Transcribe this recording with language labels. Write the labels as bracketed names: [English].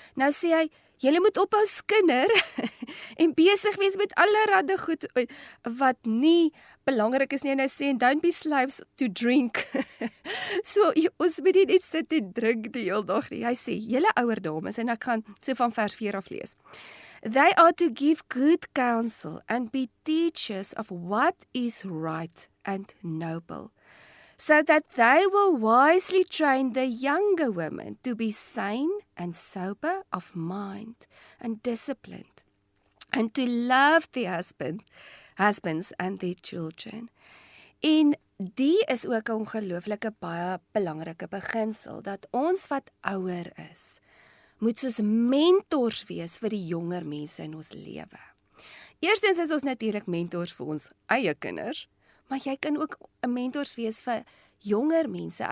[Afrikaans] Nou sê hy, julle moet ophou skinder, en besig wees met allerhande goed, wat nie belangrik is nie, en hy sê, [English] don't be slaves to drink. [Afrikaans] So, ons moet nie net sit en drink die hele dag nie. Hy sê, julle ouer dames, en ek gaan so van vers 4 af lees. [English] They are to give good counsel and be teachers of what is right and noble. so that they will wisely train the younger women to be sane and sober of mind and disciplined, and to love their husbands and their children. [Afrikaans] En die is ook 'n ongelooflike baie belangrike beginsel, dat ons wat ouer is, moet soos mentors wees vir die jonger mense in ons lewe. Eerstens is ons natuurlik mentors vir ons eie kinders, maar jy kan ook 'n mentors wees vir jonger mense.